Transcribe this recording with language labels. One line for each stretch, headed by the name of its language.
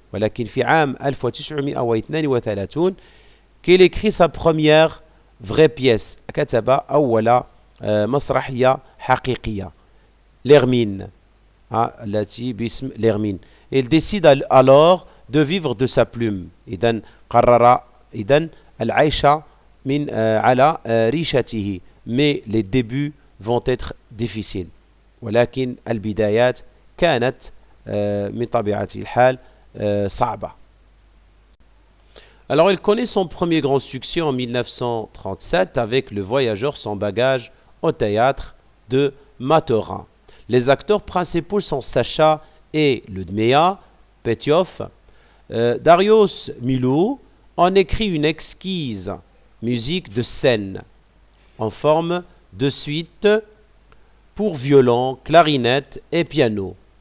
Arabic: ولكن في عام 1932
French: qu'il écrit sa première vraie pièce.
Arabic: كتب أول مسرحية حقيقية l'Hermine التي باسم l'Hermine.
French: Il décide alors de vivre de sa plume.
Arabic: إذن قرر العيش من على ريشته.
French: Mais les débuts vont être difficiles.
Arabic: ولكن البدايات كانت من طبيعة الحال صعبة.
French: Alors il connaît son premier grand succès en 1937 avec Le Voyageur sans bagage au théâtre de Maturin. Les acteurs principaux sont Sacha et Ludmilla Petioff. Darius Milhaud en écrit une exquise musique de scène en forme de suite pour violon, clarinette et piano.